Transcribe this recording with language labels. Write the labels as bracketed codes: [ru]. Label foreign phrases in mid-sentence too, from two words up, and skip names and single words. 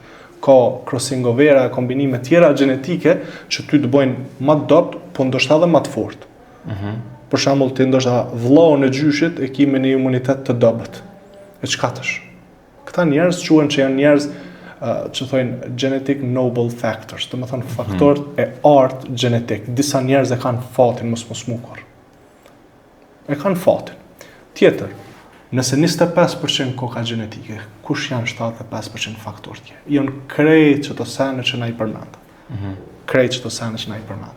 [sq] Ka [en] crossing overa, [sq] kombinime tjera genetike që ty të bojnë ma të dopt, po ndoshta edhe ma të fort. Për shembull ti ndoshta vllau në gjyshit e ki me një imunitet të dobët. E çka tash? Këta njerëz quhen që janë njerëz që thojnë [en] genetic noble factors, [sq] do të thonë faktorët e artë genetik. Disa njerëz e kanë fatin mos smukur. E kanë fatin. Tjetër, nëse 25% koka genetike, kush janë 75% faktorë tjerë? Janë krejt çdo sene që na i përmend. Krejt çdo sene që na i përmend.